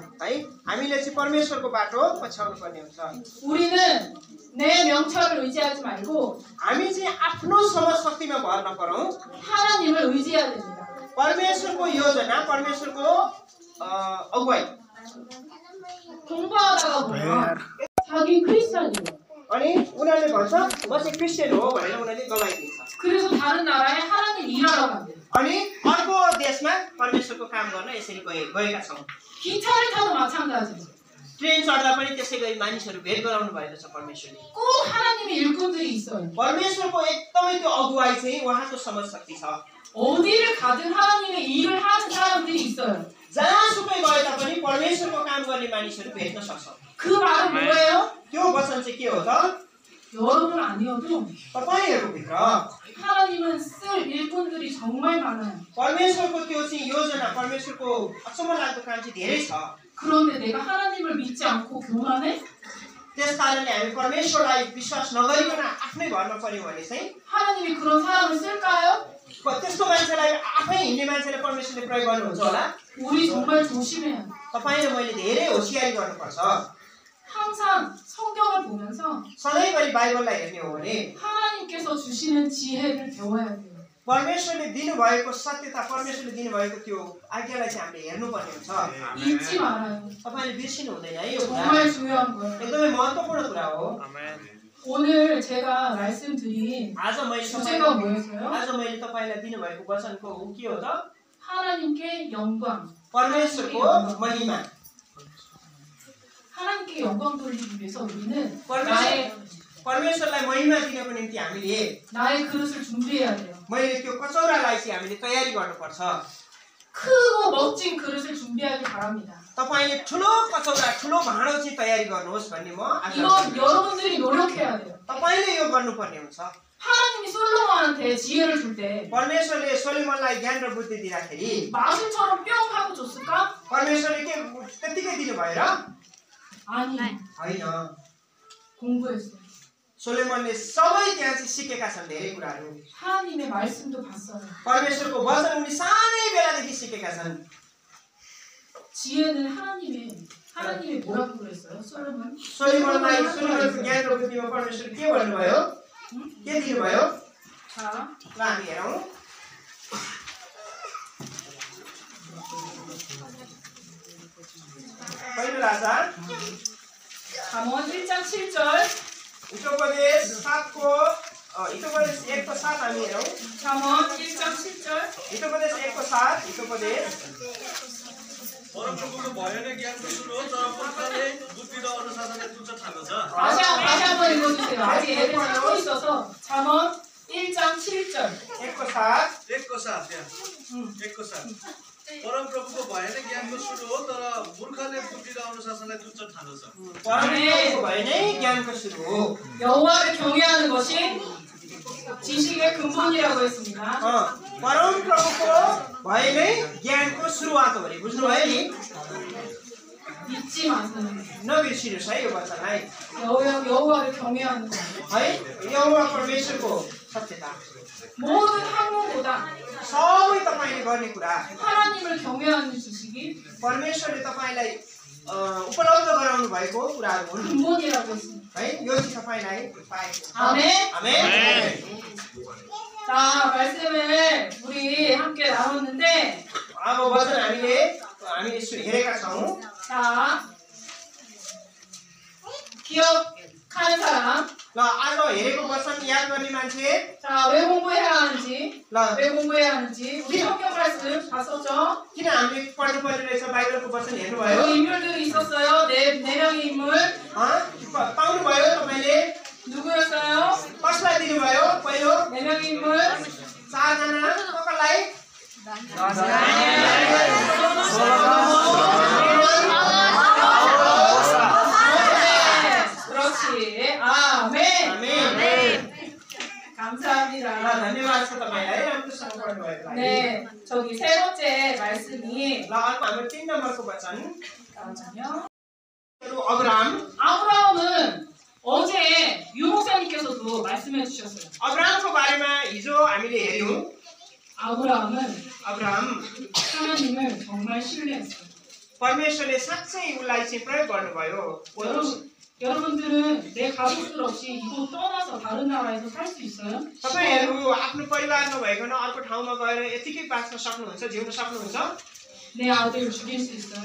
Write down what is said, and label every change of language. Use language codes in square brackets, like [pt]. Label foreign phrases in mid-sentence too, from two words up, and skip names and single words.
[ne] है हामीले चाहिँ परमेश्वरको बाटो पछ्याउनु पर्ने हुन्छ [ko] 우리는 내 명철을 의지하지 말고 [ne] हामी चाहिँ आफ्नो समझ शक्तिमा भर नपरौँ [ko] 하나님을 의지해야 됩니다. [ne] परमेश्वरको योजना परमेश्वरको अगुवाई [ko] 공부하다가 보면 자기 크리스찬이에요. [ne] अनि उनीहरूले भन्छ म चाहिँ क्रिस्चियन हो भनेर उनीहरूले गवाइदिन्छ [ko] 그래서 다른 나라에 하나님 일하러 간대요. [ne] अनि अर्को देशमा परमेश्वरको काम गर्न यसरी गएका छौँ [ko] 기차를 타도 마찬가지예요. [ne] ट्रेन चढ्दा पनि त्यसै गरी मानिसहरू भेट गराउनु भएको छ परमेश्वरले [ko] 꼭 하나님의 일꾼들이 있어요. [ne] परमेश्वरको एकदमै त्यो अगुवाई चाहिँ उहाँको समझ शक्ति छ [ko] 어디를 가든 하나님의 일을 하는 사람들이 있어요. [ne] जहाँसुकै गए तापनि परमेश्वरको काम गर्ने मानिसहरू भेट्न सक्छ [ko] 그 말은 뭐예요? [ne] त्यो वचन चाहिँ के हो त [ko] 여러분 아니어도 [ne] तपाईहरुको भित्र [ko] 하나님은 쓸 일꾼들이 정말 많아요. [ne] परमेश्वरको त्यो चाहिँ योजना परमेश्वरको अचम्म लाग्दो काम चाहिँ धेरै छ [ko] 그런데 내가 하나님을 믿지 않고 교만해? [ne] त्यसकारणले हामी परमेश्वरलाई विश्वास नगरिकन आफ्नै भरमा पर्यौं भने चाहिँ [ko] 하나님이 그런 사람을 쓸까요? [ne] त्यस्तो मान्छेलाई आफै हिँड्ने मान्छेले परमेश्वरले प्रयोग गर्नुहुन्छ होला [ko] 우리 정말 조심해야 돼. [ne] तपाईले मैले धेरै होशियारी गर्नुपर्छ [ko] 항상 성경을 보면서 [ne] सधैँभरि बाइबललाई हेर्ने हो भने [ko] 하나님께서 주시는 지혜를 배워야 돼요. [ne] परमेश्वरले दिनुभएको सत्यता परमेश्वरले दिनुभएको त्यो आज्ञालाई चाहिँ हामीले हेर्नुपर्ने हुन्छ [ko] 잊지 말아요. [ne] तपाईले बिर्सिनु हुँदैन है यो कुरा [ko] 정말 중요한 거예요. [ne] एकदमै महत्त्वपूर्ण कुरा हो [ko] 오늘 제가 말씀드린 [ne] आज मैले [ko] 주제가 뭐였어요? [ne] आज मैले तपाईलाई दिनुभएको वचनको के हो त [ko] 하나님께 영광. [ne] परमेश्वरको महिमा [ko] 하나님께 영광 돌리기 위해서 우리는 [ne] परमेश्वरलाई महिमा दिनको निम्ति हामीले [ko] 나의 그릇을 준비해야 돼요. [ne] मैले त्यो कचौरालाई चाहिँ हामीले तयारी गर्नुपर्छ [ko] 크고 멋진 그릇을 준비하기 바랍니다. [ne] तपाईले ठुलो कचौरा ठुलो भाँडो चाहिँ तयारी गर्नुहोस् भन्ने म आशा [ko] 이건 여러분들이 노력해야 돼요. [ne] तपाईले यो गर्नुपर्ने हुन्छ [ko] 하나님이 솔로몬한테 지혜를 줄 때 [ne] परमेश्वरले सोलोमनलाई ज्ञान र बुद्धि दिँदाखेरि [ko] 마술처럼 뿅 하고 줬을까? [ne] परमेश्वरले के त्यतिकै दिनुभयो र [ko] 아니, [ne] होइन [ko] 공부했어요. [ne] सोलोमनले सबै त्यहाँ चाहिँ सिकेका छन् धेरै कुराहरू [ko] 하나님의 말씀도 봤어요. [ne] परमेश्वरको वचन उनी सानै बेलादेखि सिकेका छन् [ko] 지혜는 하나님이 뭐라고 그랬어요? 솔로몬? [ne] सोलोमनको ज्ञान र बुद्धिमा परमेश्वरले के भन्नुभयो के दिनुभयो [ko] 자, [ne] ल हामी हेरौँ पहिलो राजा [ko] 잠언 1장 7절 [ne] हितोपदेश 7को हितोपदेश 1को 7 हामी हेरौँ [ko] 잠언 1장 7절 [ne] हितोपदेश 1को 7 हितोपदेश परमप्रभुको भयो नै ज्ञानको सुरु हो तर मूर्खले बुद्धि र अनुशासनलाई तुच्छ ठान्दछ [ko] 다시 한번 읽어주세요. 아직 애들 찾고 있어서 잠언 1장 7절 [ne] 1को 7 एकको साथ त्यहाँ एकको साथ परमप्रभुको भयो नै ज्ञानको सुरु हो तर मूर्खले बुद्धि र अनुशासनलाई तुच्छ ठान्दछ परमेश्वरको भयो नै ज्ञानको सुरु हो [ko] 여호와를 경외하는 것이 지식의 근본이라고 했습니다. [ne] परमप्रभुको भयो नै ज्ञानको सुरुवात हो भने बुझ्नुभयो नि [ko] 잊지 마세요. [ne] नबिर्सिनुहोस् है यो वचनलाई [ko] 여호와를 경외하는 것. [ne] है यहोवा परमेश्वरको सत्यता [ko] 모든 학문보다 [ne] सबै तपाईले गर्ने कुरा [ko] 하나님을 경외하는 지식이 [ne] परमेश्वरले तपाईलाई उपलब्ध गराउनु भएको कुराहरू हुन् [ko] 근본이라고 했습니다. [ne] है यो चाहिँ तपाईलाई पाएको छ [ko] 아멘. [ne] आमेन [ko] 자, 말씀을 우리 함께 나눴는데, [ne] अब वचन हामीले हेरेका छौँ [ko] 자, 기억하는 사람, [ne] ल आज हेरेको वचन याद गर्ने मान्छे [ko] 자, 왜 공부해야 하는지, [ne] ल [ko] 왜 공부해야 하는지, 우리 성경 말씀 봤었죠? [ne] किन हामीले पढ्नुपर्ने रहेछ बाइबलको वचन हेर्नुभयो [ko] 여기 인물들이 있었어요. 네 명의 인물. [ne] पाउनुभयो तपाईँले [ko] 누구였어요? [ne] कसलाई दिनुभयो पहिलो [ko] 네 명의 인물. [ne] 4जना कसलाई [ko] 그렇지. 아멘. [ne] आमेन [ko] 감사합니다. [ne] धन्यवाद छ तपाईलाई राम्रोसँग पढ्नुभयो [ko] 네, 저기 세 번째 말씀이 [ne] ल अर्को हाम्रो 3 नम्बरको वचन [ko] 잠깐만요. [ne] अब्राहम [ko] 아브라함은 어제 유 목사님께서도 말씀해 주셨어요. [ne] अब्राहमको बारेमा हिजो हामीले हेर्यौं [ko] 아브라함은 [ne] अब्राहम [ko] 하나님을 정말 신뢰했어요. [ne] परमेश्वरले साँच्चै उसलाई चाहिँ प्रयोग गर्नुभयो। [ko] 여러분들은 내 가족들 없이 이곳 떠나서 다른 나라에서 살 수 있어요? [ne] तपाईहरु आफ्नो परिवार नभइकन अर्को ठाउँमा गएर यतिकै बाँच्न सक्नुहुन्छ, जिउन सक्नुहुन्छ? [ko] 내 아들 죽일 수 있어요?